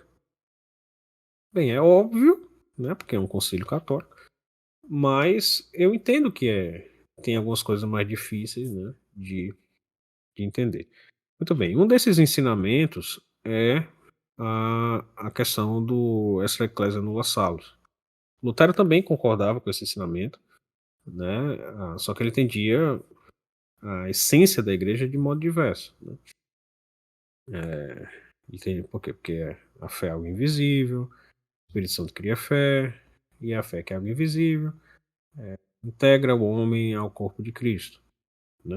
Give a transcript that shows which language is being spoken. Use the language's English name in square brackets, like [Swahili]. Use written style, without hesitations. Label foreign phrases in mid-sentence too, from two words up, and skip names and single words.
[Portuguese] Bem, é óbvio, né, porque é um concílio católico, mas eu entendo que tem algumas coisas mais difíceis, né, de entender. Muito bem, um desses ensinamentos é a questão do [Latin] extra ecclesia nulla salus. [Portuguese] Lutero também concordava com esse ensinamento, né, só que ele entendia a essência da igreja de modo diverso, né? Entende por quê? Porque a fé é algo invisível, o Espírito Santo cria fé, e a fé que é algo invisível integra o homem ao corpo de Cristo, né?